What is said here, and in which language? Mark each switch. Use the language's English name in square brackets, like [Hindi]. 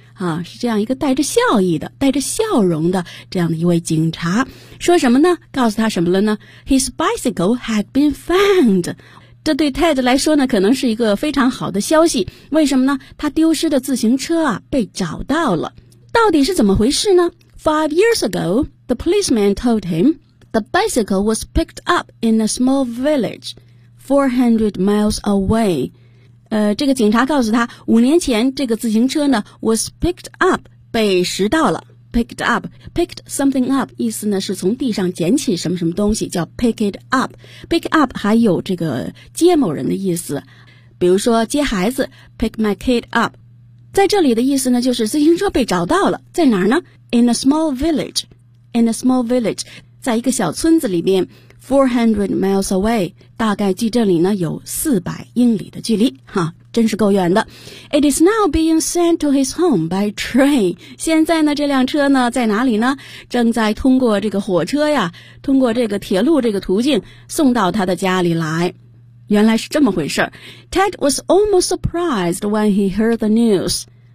[Chinese] 啊，是这样一个带着笑意的带着笑容的这样的一位警察。说什么呢告诉他什么了呢 ? [English] His bicycle had been found. [Chinese] 这对 Ted 来说呢可能是一个非常好的消息。为什么呢他丢失的自行车啊被找到了。到底是怎么回事呢 [English] Five years ago, the policeman told him the bicycle was picked up in a small village 400 miles away. [Chinese] 这个警察告诉他五年前这个自行车呢 [English] was picked up, [Chinese] 被拾到了。 [English] Picked up, picked something up, [Chinese] 意思呢是从地上捡起什么什么东西叫 [English] pick it up. [Chinese] Pick up 还有这个接某人的意思。比如说接孩子 [English] pick my kid up. [Chinese] 在这里的意思呢就是自行车被找到了在哪儿呢 ? [English] In a small village, in a small village, [Chinese] 在一个小村子里面 , [English] 400 miles away, [Chinese] 大概距这里呢有400英里的距离哈真是够远的。 [English] It is now being sent to his home by train. [Chinese] 现在呢这辆车呢在哪里呢正在通过这个火车呀通过这个铁路这个途径送到他的家里来。原来是这么回事。 [English] Ted was almost surprised when he heard the news.